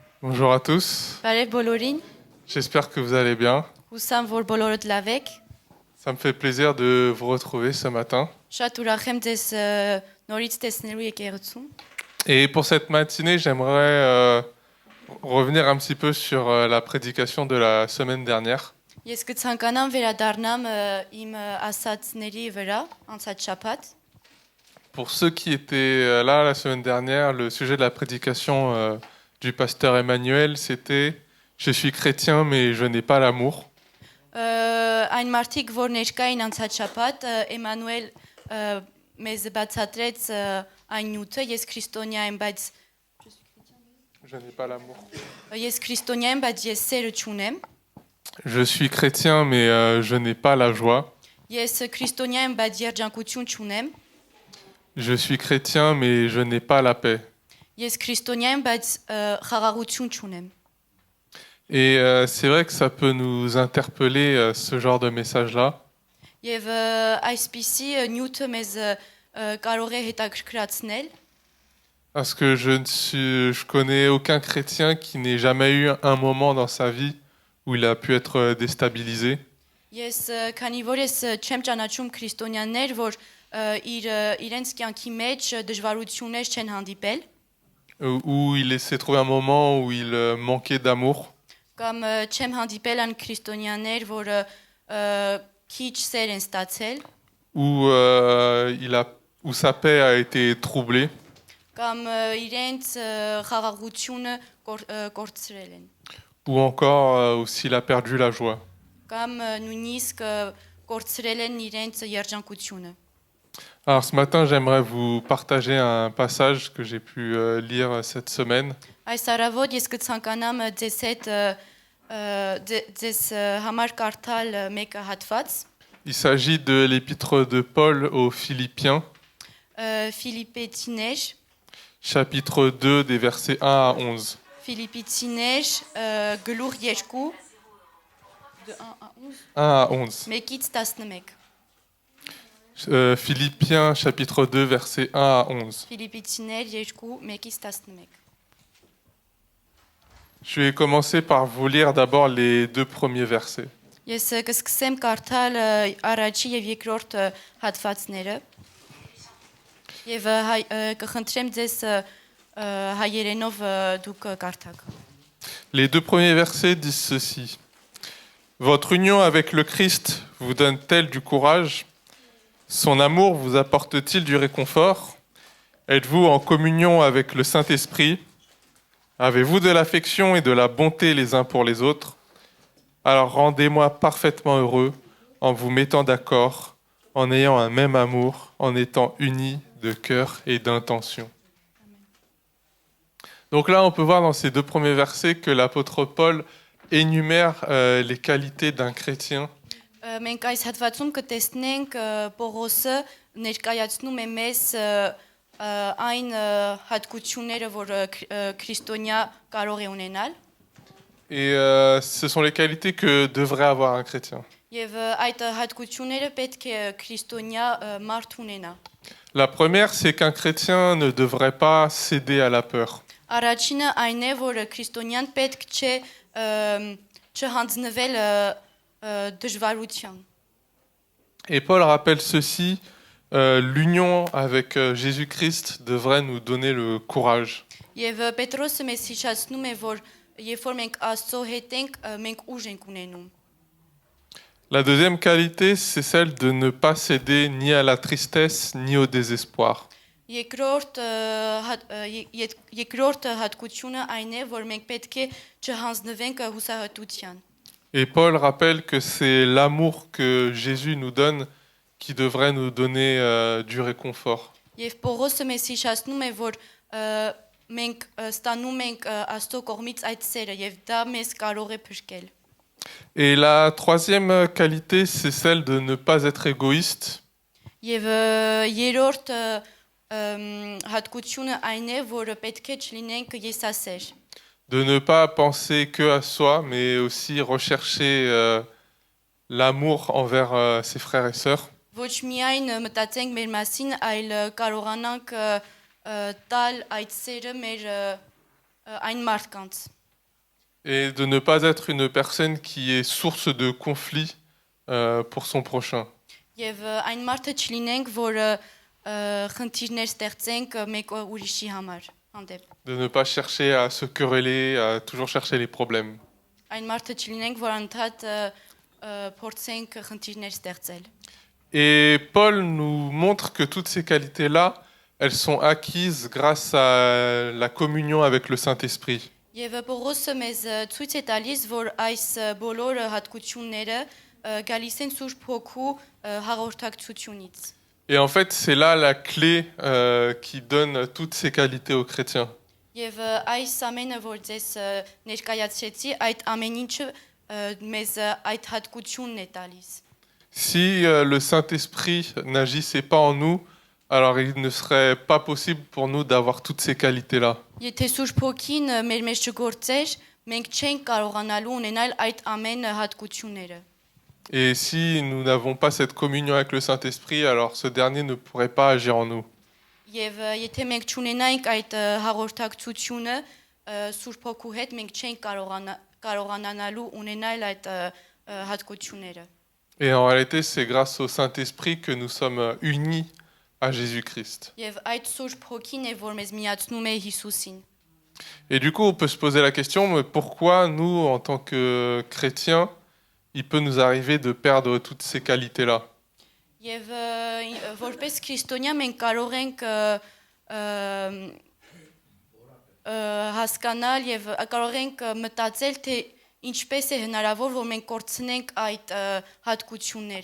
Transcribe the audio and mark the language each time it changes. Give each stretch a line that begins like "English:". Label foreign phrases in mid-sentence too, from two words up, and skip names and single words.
French: Bonjour à tous,
Armenian: Բարև բոլորին,
French: j'espère que vous allez bien.
Armenian: հուսամ որ բոլորդ լավ եք։
French: Ça me fait plaisir de vous retrouver ce matin.
Armenian: Շատ ուրախ եմ ձեզ նորից տեսնելու եկեղեցում։
French: Et pour cette matinée, j'aimerais revenir un petit peu sur la prédication de la semaine dernière.
Armenian: Ես կցանկանամ վերադառնամ իմ ասացների վրա, անցած շաբաթ։
French: Pour ceux qui étaient là la semaine dernière, le sujet de la prédication du pasteur Emmanuel, c'était « Je suis chrétien, mais je n'ai pas l'amour ».
Armenian: Այն մարդիկ, որ ներկային անցած շաբաթ, Էմանուել մեզ բացատրեց այն նյութը, ես քրիստոնյա եմ, բայց
French: Je n'ai pas l'amour.
Armenian: ես քրիստոնյա եմ, բայց ես սերը չունեմ։
French: Je suis chrétien, mais je n'ai pas la joie.
Armenian: Ես քրիստոնյա եմ, բայց երջանկություն չունեմ։
French: Je suis chrétien, mais je n'ai pas la paix.
Armenian: Ես քրիստոնյա եմ, բայց խաղաղություն չունեմ։
French: Et c'est vrai que ça peut nous interpeller, ce genre de message-là.
Armenian: Եվ այսպիսի նյութը մեզ կարող է հետաքրքրացնել,
French: Parce que je connais aucun chrétien qui n'ait jamais eu un moment dans sa vie où il a pu être déstabilisé.
Armenian: ես քանի որ ես չեմ ճանաչում քրիստոնյաներ, որ իրենց կյանքի մեջ դժվարություններ չեն հանդիպել,
French: Où il s'est trouvé un moment où il manquait d'amour,
Armenian: կամ չեմ հանդիպել այն քրիստոնյաներ, որ քիչ սեր են ստացել,
French: où sa paix a été troublée,
Armenian: կամ իրենց խաղաղությունը կորցրել են,
French: ou encore où s'il a perdu la joie.
Armenian: կամ նույնիսկ կորցրել են իրենց երջանկությունը։
French: Alors ce matin, j'aimerais vous partager un passage que j'ai pu lire cette semaine.
Armenian: Այս առավոտ ես կցանկանամ ձեզ հետ ձեզ համար կարդալ մեկ հատված
French: Il s'agit de l'épître de Paul aux Philippiens,
Armenian: Ֆիլիպեցիներ
French: chapitre 2, des versets 1 à 11.
Armenian: Ֆիլիպեցիներ գլուխ 2 de 1
French: 1 à à 11 11.
Armenian: մեկից 11
French: Philippiens, chapitre 2, versets 1 à 11.
Armenian: Ֆիլիպեցիներ 2 մեկից 11
French: Je vais commencer par vous lire d'abord les deux premiers versets.
Armenian: Ես կսկսեմ կարդալ առաջի եւ երկրորդ հատվածները եւ կխնդրեմ ձեզ հայերենով դուք կարդաք։
French: Les deux premiers versets disent ceci. Votre union avec le Christ vous donne-t-elle du courage? Son amour vous apporte-t-il du réconfort? Êtes-vous en communion avec le Saint-Esprit? Avez-vous de l'affection et de la bonté les uns pour les autres? Alors rendez-moi parfaitement heureux en vous mettant d'accord, en ayant un même amour, en étant unis de cœur et d'intention. Donc là, on peut voir dans ces deux premiers versets que l'apôtre Paul énumère les qualités d'un chrétien.
Armenian: Մենք այս հատվածում կտեսնենք Պողոսը ներկայացնում է մեզ այն հատկությունները, որ քրիստոնյա կարող է ունենալ։
French: Et ce sont les qualités que devrait avoir un chrétien.
Armenian: Եվ այդ հատկությունները պետք է քրիստոնյա մարդ ունենա։
French: La première, c'est qu'un chrétien ne devrait pas céder à la peur.
Armenian: Առաջինը այն է, որ քրիստոնյան պետք չէ չհանձնվել դժվարության։
French: Et Paul rappelle ceci, l'union avec Jésus-Christ devrait nous donner le courage.
Armenian: Եվ Պետրոսը մեզ հիշեցնում է, որ երբ որ մենք Աստծո հետ ենք, մենք ուժ ենք ունենում։
French: La deuxième qualité, c'est celle de ne pas céder ni à la tristesse ni au désespoir.
Armenian: Երկրորդ հատկությունը այն է, որ մենք պետք է չհանձնվենք հուսահատության։
French: Et Paul rappelle que c'est l'amour que Jésus nous donne qui devrait nous donner du réconfort.
Armenian: Եվ Պողոսը մեզ հիշեցնում է, որ մենք ստանում ենք Աստծո կողմից այդ սերը եւ դա մեզ կարող է փրկել։
French: Et la troisième qualité, c'est celle de ne pas être égoïste.
Armenian: Եվ երրորդ հատկությունը այն է, որ պետք է չլինենք եսասեր։
French: De ne pas penser que à soi, mais aussi rechercher l'amour envers ses frères et sœurs.
Armenian: Ոչ միայն մտածենք մեր մասին, այլ կարողանանք տալ այդ սերը մեր այն մարդկանց։
French: et de ne pas être une personne qui est source de conflit pour son prochain.
Armenian: Եվ այն մարդը չլինենք, որը խնդիրներ ստեղծենք մեկ ուրիշի համար հանդեպ։
French: De ne pas chercher à se quereller, à toujours chercher les problèmes.
Armenian: Այն մարդը չլինենք, որ անդադ փորձենք խնդիրներ ստեղծել։
French: Et Paul nous montre que toutes ces qualités-là, elles sont acquises grâce à la communion avec le Saint-Esprit.
Armenian: Եվ Պողոսը մեզ ցույց է տալիս, որ այս բոլոր հատկությունները գալիս են Սուրբ Հոգու հաղորդակցությունից։
French: Et en fait, c'est là la clé qui donne toutes ces qualités aux chrétiens.
Armenian: Եվ այս ամենը, որ ձեզ ներկայացրեցի, այդ ամեն ինչը մեզ այդ հատկությունն է տալիս։
French: Si le Saint-Esprit n'agissait pas en nous, alors il ne serait pas possible pour nous d'avoir toutes ces qualités-là.
Armenian: Եթե Սուրբ Հոգին մեր մեջ չգործեր, մենք չենք կարողանալու ունենալ այդ ամեն հատկությունները։
French: Et si nous n'avons pas cette communion avec le Saint-Esprit, alors ce dernier ne pourrait pas agir en nous.
Armenian: Եվ եթե մենք չունենայինք այդ հաղորդակցությունը Սուրբ Հոգու հետ, մենք չենք կարողանալու ունենալ այդ հատկությունները։
French: Et en réalité, c'est grâce au Saint-Esprit que nous sommes unis à Jésus-Christ.
Armenian: Եվ այդ Սուրբ Հոգին է, որ մեզ միացնում է Հիսուսին։
French: Et du coup, on peut se poser la question, mais pourquoi nous, en tant que chrétiens, il peut nous arriver de perdre toutes ces qualités-là?
Armenian: Եվ որպես քրիստոնյա մենք կարող ենք հասկանալ եւ կարող ենք մտածել, թե ինչպես է հնարավոր, որ մենք կորցնենք այդ հատկությունները։